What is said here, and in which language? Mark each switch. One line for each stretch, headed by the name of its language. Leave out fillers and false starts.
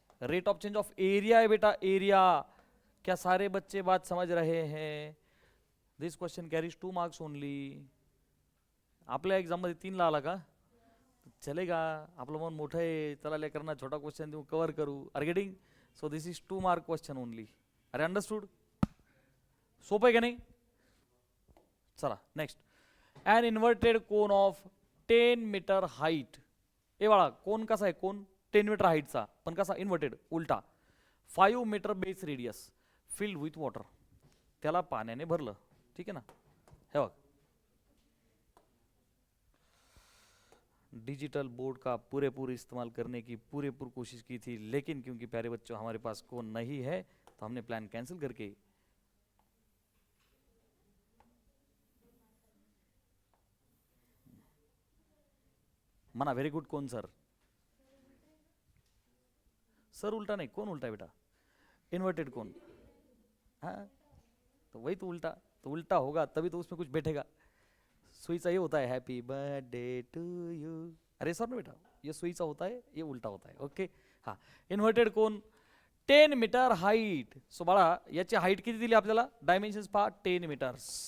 English: rate of change of area
Hindi: है बेटा, area. क्या सारे बच्चे बात समझ रहे हैं?
English: This question carries 2 marks only.
Marathi: आपल्या एक्झाम मध्ये 3 ला आला का चलेगा? आपलं मन मोठं आहे, चला लेकरांना छोटा क्वेश्चन देऊ, कव्हर करू.
English: Are getting? So this is 2 mark question only. अरे understood?
Marathi: सोपं आहे का नाही? चला
English: Next. An inverted cone of 10 metre height.
Marathi: ए बाळा, कोन कसा आहे? कोन 10 मीटर हाईटचा, पण कसा? इन्व्हर्टेड, उलटा.
English: 5 metre base radius filled with water.
Marathi: त्याला पाण्याने भरलं,
Hindi: ठीक है ना? हे बघ, डिजिटल बोर्ड का पूरेपूर इस्तेमाल करने की पूरेपूर कोशिश की थी, लेकिन क्योंकि प्यारे बच्चों हमारे पास कोन नहीं है तो हमने प्लान कैंसिल करके मना. Very good. कोन सर? सर उल्टा नहीं, कौन उल्टा है बेटा? इन्वर्टेड कोन. हाँ तो वही तो उल्टा, तो उल्टा होगा तभी तो उसमें कुछ बैठेगा. सुईचा ये होता है
English: Happy birthday to you.
Hindi: अरे सर ना बेटा, ये सुईचा होता है, ये उल्टा होता है. ओके. हाँ,
English: Inverted cone 10 metre height.
Marathi: सो बाळा याची हाईट किती दिली आपल्याला? डायमेन्शन्स पहा, 10 मीटर्स.